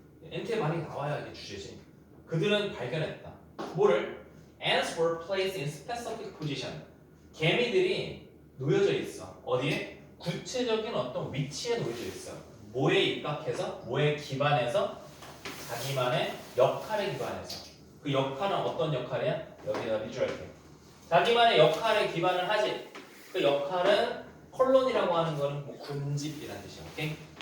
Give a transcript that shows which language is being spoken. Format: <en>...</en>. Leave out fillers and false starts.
<ko>엔트의 반응이 나와야 이게 주제지. 그들은 발견했다. 뭐를?</ko> <en>Ants were placed in specific position.</en> <ko>개미들이 놓여져 있어. 어디에? 구체적인 어떤 위치에 놓여져 있어. 뭐에 입각해서? 뭐에 기반해서? 자기만의 역할에 기반해서. 그 역할은 어떤 역할이야? 여기다 비주얼할게. 자기만의 역할에 기반을 하지. 그 역할은 콜론이라고 하는 거는 군집이라는 뜻이야. 오케이?</ko>